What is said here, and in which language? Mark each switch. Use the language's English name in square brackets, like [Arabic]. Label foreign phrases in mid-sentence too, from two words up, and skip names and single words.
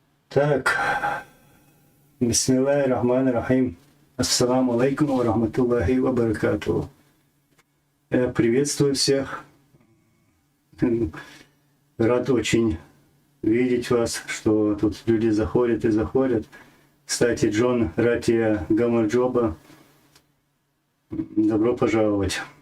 [Russian] Так, [Arabic] بسم الله الرحمن الرحيم. السلام عليكم ورحمة الله وبركاته. [Russian] Я приветствую всех. Рад очень видеть вас, что тут люди заходят и заходят. Кстати, Джон Ратия Гамарджоба, добро пожаловать.